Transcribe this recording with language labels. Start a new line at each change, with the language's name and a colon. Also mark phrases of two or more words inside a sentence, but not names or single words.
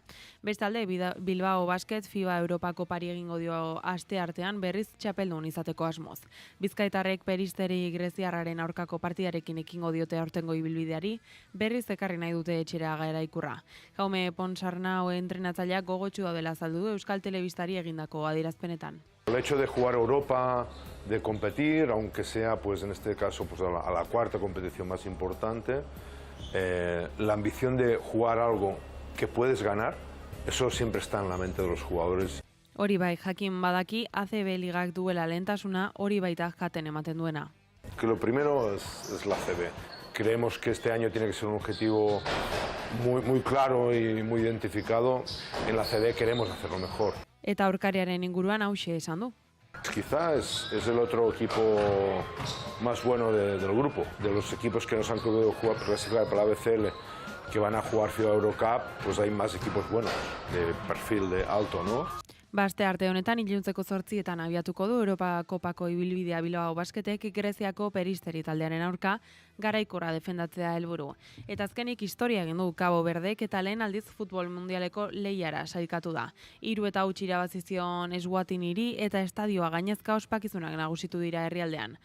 Basque: Bestalde Bilbao Basket FIBA Europako pari egingo dio asteartean berriz txapeldun izateko asmoz. Bizkaitarrek Peristeri greziarraren aurkako partidarekin ekingo diote aurtengo ibilbideari, berriz ekarri nahi dute etxera Gaeraikurra. Jaume Ponsarnau entrenatzaileak gogotsu daudela azaldu du Euskal Telebistari egindako adierazpenetan.
Spanish: El hecho de jugar Europa, de competir, aunque sea pues en este caso pues a la 4ª competición más importante, la ambición de jugar algo que puedes ganar, eso siempre está en la mente de los jugadores.
Basque: Hori bai, jakin badaki ACB ligak duela lehentasuna, hori baita jaten ematen duena.
Spanish: Que lo primero es la ACB. Creemos que este año tiene que ser un objetivo muy claro y muy identificado. En la ACB queremos hacerlo mejor.
Basque: Eta aurkariaren inguruan hauxe esan du.
Spanish: Quizá es el otro equipo más bueno del grupo, de los equipos que nos han podido jugar clasificar para la BCL, que van a jugar FIBA Eurocup, pues hay más equipos buenos, de perfil de alto, ¿no?
Basque: Baste arte honetan iluntzeko 8etan abiatuko du Europa Kopako ibilbidea Bilbao Basketek Greziako Peristeri taldearen aurka Garaikurra defendatzea helburu. Eta azkenik historia egin du Cabo Verdek eta lehen aldiz futbol mundialeko lehiara sailkatu da. 3 eta 0 irabazi zion Eswatiniri eta estadioa gainezka ospakizunak nagusitu dira herrialdean.